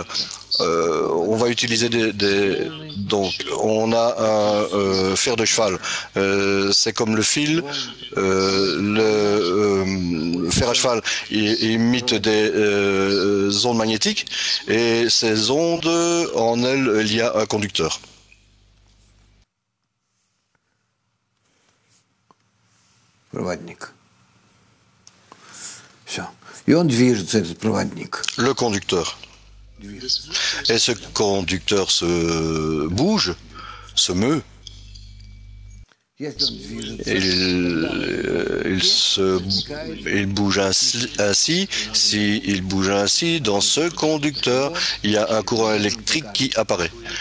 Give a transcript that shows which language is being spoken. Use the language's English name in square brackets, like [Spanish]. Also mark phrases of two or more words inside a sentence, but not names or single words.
[French] On va utiliser donc on a un fer de cheval. C'est comme le fil. Le fer à cheval imite des ondes magnétiques, et ces ondes, en elles, il y a un conducteur. [Russian] Проводник. Все. И он движется, этот проводник. [French] Le conducteur. Et ce conducteur se bouge, se meut. Il bouge ainsi. S'il bouge ainsi, dans ce conducteur, il y a un courant électrique qui apparaît.